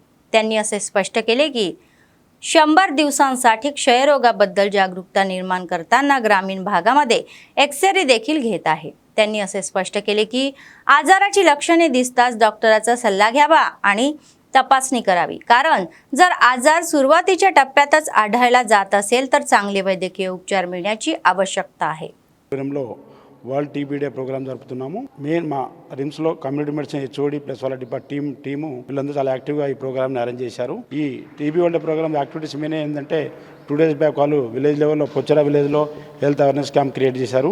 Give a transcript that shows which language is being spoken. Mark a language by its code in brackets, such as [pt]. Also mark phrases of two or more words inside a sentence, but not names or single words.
[mr] त्यांनी असे स्पष्ट केले की 100 दिवसांसाठी क्षयरोगाबद्दल जागरूकता निर्माण करताना ग्रामीण भागामध्ये एक्सरे देखील घेत आहे. त्यांनी असे स्पष्ट केले की आजाराची लक्षणे दिसताच डॉक्टराचा सल्ला घ्यावा आणि तपासणी करावी, कारण जर आजार सुरुवातीच्या टप्प्यातच आढळला जात असेल तर चांगले वैद्यकीय उपचार मिळण्याची आवश्यकता आहे. [te] వరల్డ్ టీబీ డే ప్రోగ్రామ్ జరుపుతున్నాము. మెయిన్ మా రిమ్స్లో [en] community medicine HOD plus [te] వాళ్ళ టీము వీళ్ళందరూ చాలా యాక్టివ్గా ఈ [en] programని arrange [te] చేశారు. ఈ [en] TB world program activities main [te] ఏంటంటే [en] 2 days back [te] వాళ్ళు [en] village levelలో [te] పొచ్చరా విలేజ్లో [en] health awareness camp create [te] చేశారు.